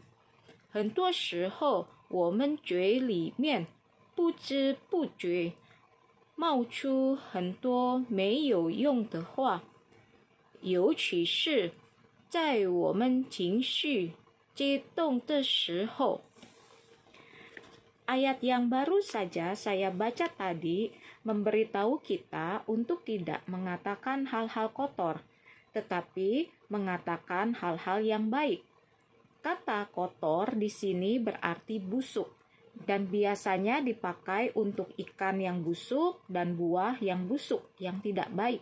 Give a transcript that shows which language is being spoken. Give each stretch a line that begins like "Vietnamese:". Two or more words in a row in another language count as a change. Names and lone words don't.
Chinese: 很多时候，我们嘴里面不知不觉冒出很多没有用的话，尤其是在我们情绪激动的时候。
Indonesian: Ayat yang baru saja saya baca tadi memberitahu kita untuk tidak mengatakan hal-hal kotor, tetapi mengatakan hal-hal yang baik. Kata kotor di sini berarti busuk dan biasanya dipakai untuk ikan yang busuk dan buah yang busuk yang tidak baik.